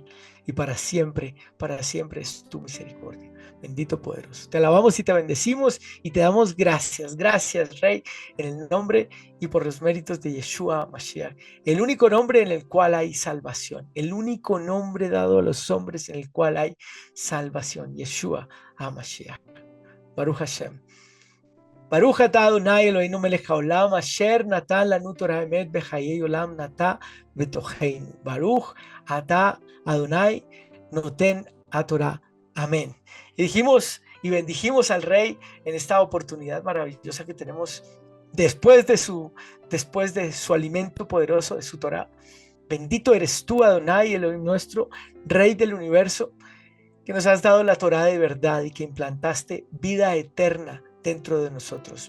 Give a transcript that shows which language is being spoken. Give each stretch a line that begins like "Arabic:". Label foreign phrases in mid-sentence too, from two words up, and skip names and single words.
Spanish: Y para siempre es tu misericordia. Bendito, poderoso. Te alabamos y te bendecimos y te damos gracias. Gracias, Rey, en el nombre y por los méritos de
Hebrew: ישוע משיח.
Spanish: El único nombre en el cual hay salvación. El único nombre dado a los hombres en el cual hay salvación.
Hebrew: ישוע המשיח. ברוך השם. ברוך אתה אדני אלוהינו מלך העולם אשר נתן לנו תורה אמת בחיי עולם נטע בתוכנו. ברוך אתה אדני נותן תורה.
Spanish: Amén. Y dijimos y bendijimos al Rey en esta oportunidad maravillosa que tenemos después de su alimento poderoso de su Torah. Bendito eres tú, Adonai, Elohim nuestro, Rey del universo, que nos has dado la Torah de verdad y que implantaste vida eterna dentro de nosotros.